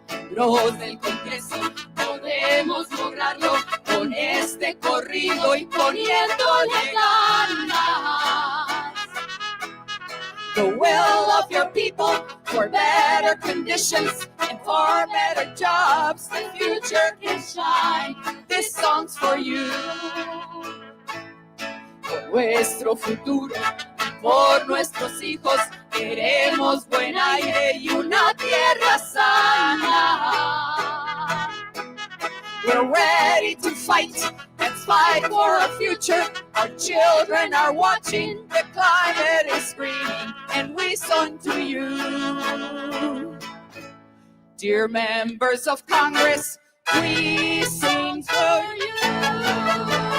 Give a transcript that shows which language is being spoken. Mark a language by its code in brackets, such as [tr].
[es] Los del Congreso podemos lograrlo con este corrido y poniéndole ganas. [en] The will of your people for better conditions and for better jobs, the future can shine. This song's for you. [es] Por nuestro futuro, por nuestros hijos, queremos buen aire y una tierra sana. [en] We're ready to fight. Let's fight for our future. Our children are watching. The climate is screaming, and we sing to you. Dear members of Congress, we sing for you.